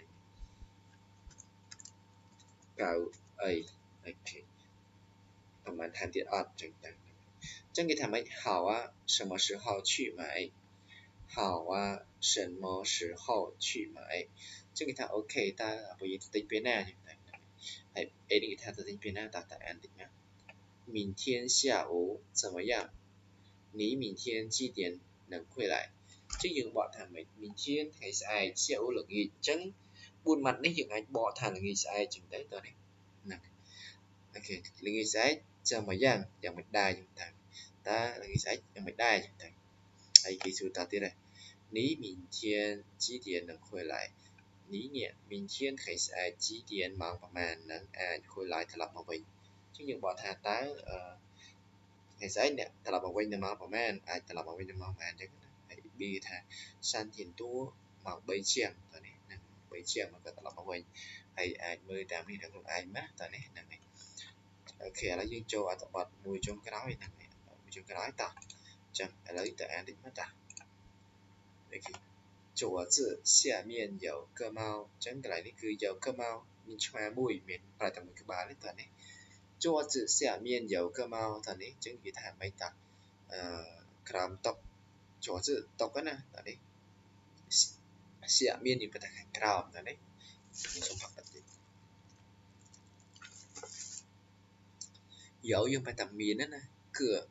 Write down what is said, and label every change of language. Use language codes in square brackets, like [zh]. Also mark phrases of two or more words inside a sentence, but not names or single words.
[km] កៅអីអូខេប្រហែលថែមទៀតអត់ចឹងទៅចឹងគេថាម៉េច [zh] 好啊什么时候去买好啊什么时候去买 [km] ចឹងគេថាអូខេតើបើយើងទៅទិញពេលណាចឹងទៅហើយអីនេះគេថាទៅទិញពេលណាតើអានតិចណា [zh] 明天下午怎么样你明天几点能回来 [km] chứ យើងបកថាម៉េច明天ថ្ងៃស្អែក下午ល្ងាចអញ្ចឹង4ម៉ាត់នេះយើងអាចបកថាល្ងាចស្អែកអញ្ចឹងទៅតើនេះណាអូខេល្ងាចស្អែក怎么样យ៉ាងមិនដែរអញ្ចឹងទៅតើល្ងាចស្អែកយ៉ាងមិនដែរអញ្ចឹងទៅហើយគេសួរតទៀតដែរ [zh] 你明天几点能回来你 [km] 明天ថ្ងៃស្អែក几点ម៉ោងប្រហែលនឹងអាច回来ត្រឡប់មកវិញអញ្ចឹងយើងបកថាតើថ្ងៃស្អែកអ្នកត្រឡប់មកវិញនៅម៉ោងប្រហែលអាចត្រឡប់មកវិញនៅម៉ោងប្រហែលអញ្ចឹងហើយ B ថា [zh] 3 点多 [km] ម៉ោង3ជាងតើនេះហ្នឹង3ជាងមកក៏ត្រឡប់មកវិញហើយអាចមើលតាមនេះដល់ខ្លួនឯងណាតើនេះហ្នឹងហើយ អូខេឥឡូវយើងចូលអត្ថបទមួយចុងក្រោយហ្នឹងហើយមួយចុងក្រោយតោះអញ្ចឹងឥឡូវទៅអានតិចមើលតោះអូ ខេ [zh] 左字下面有个猫 [km] អញ្ចឹងកន្លែងនេះគឺ [zh] 有个猫 [km] មានឆ្មាមួយមានប្រែតែមួយក្បាលទេតើនេះ [zh] 桌子下面有个猫 [km] តើនេះអញ្ចឹងគេថាម៉េចតើក្រោមតុ桌子តុកណាតើនេះ下面នេះប្រថាខាងក្រោមតើនេះខ្ញុំសូមផាត់តិច有យើងប្រែតែមានណាគឺ